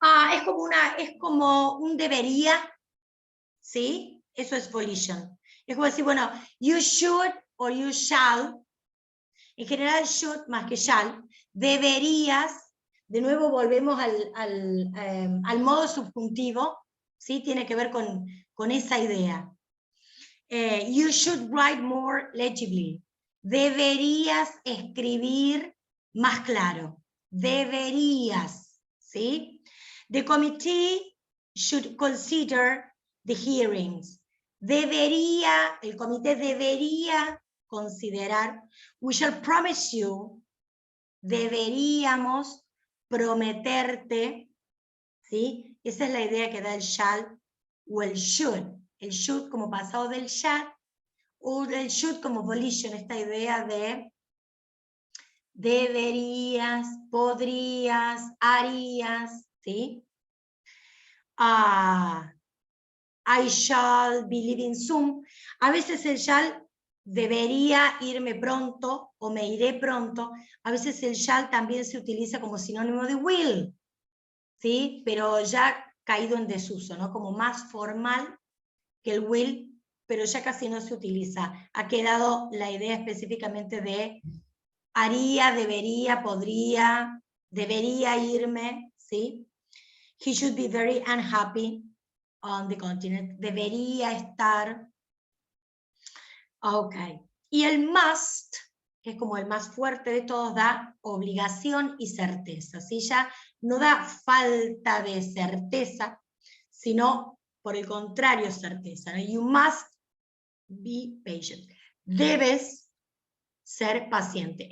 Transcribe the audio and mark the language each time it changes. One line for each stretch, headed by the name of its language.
Spanish: Es como un debería, ¿sí? Eso es volition. Es como decir, bueno,
English: you should or you shall.
Spanish: En general, should más que shall. Deberías. De nuevo volvemos al modo subjuntivo. ¿Sí? Tiene que ver con esa idea.
English: You should write more legibly.
Spanish: Deberías escribir más claro. Deberías. ¿Sí?
English: The committee should consider the hearings.
Spanish: El comité debería considerar.
English: We shall promise you.
Spanish: Deberíamos prometerte. ¿Sí? Esa es la idea que da el shall o el should. El should como pasado del shall, o el should como volition, esta idea de deberías, podrías, harías, ¿sí?
English: I shall be leaving soon.
Spanish: A veces el shall debería irme pronto o me iré pronto. A veces el shall también se utiliza como sinónimo de will, ¿sí? Pero ya caído en desuso, ¿no? Como más formal que el will, pero ya casi no se utiliza. Ha quedado la idea específicamente de haría, debería, podría, debería irme, ¿sí?
English: He should be very unhappy on the continent.
Spanish: Debería estar. Ok. Y el must, que es como el más fuerte de todos, da obligación y certeza. ¿Sí? Ya no da falta de certeza, sino por el contrario certeza, ¿no?
English: You must be patient.
Spanish: Debes ser paciente.